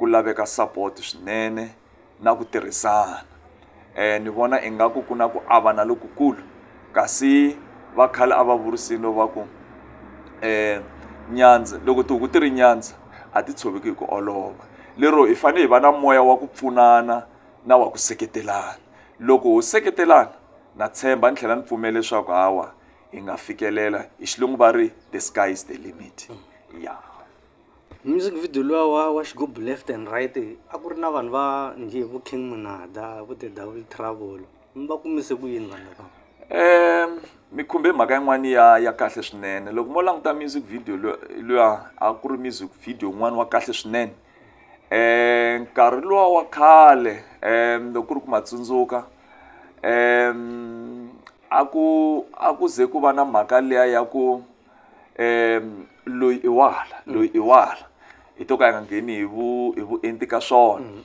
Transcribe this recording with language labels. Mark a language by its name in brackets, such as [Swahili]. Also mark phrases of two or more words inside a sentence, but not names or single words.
[Tsonga] laveka support swinene na ku tirhisana ni vona ingaku ku na ku avana lokukulu kasi va khale a va vurisini va ku nyandza loko tihuku ti ri nyandza a ti tshoveki hi ku olova lero hi fanele hi va na moya wa ku pfunana na wa ku seketelana loko ho seketelana na tshemba ni tlhela ni pfumela leswaku hawa hi nga fikelela hi xilungu va ri [English] the sky is the limit music video [Tsonga] luwa wa xigubu [English] left and right [Tsonga] a ku ri na vanhu va njhe vo King Monada vo the Double Trouble mi va kumise ku yini vanhu lava mi khumbe mhaka yin'wana ya kahle swinene loko mo languta [English] music video [Tsonga] luya a ku ri [English] music video [Tsonga] n'wana wa kahle swinene nkarhi luwa wa khale loko ku ri ku matsundzuka a ku ze ku va na mhaka liya ya ku loyi i wala hi to ka yi nga ngheni hi vuenti ka swona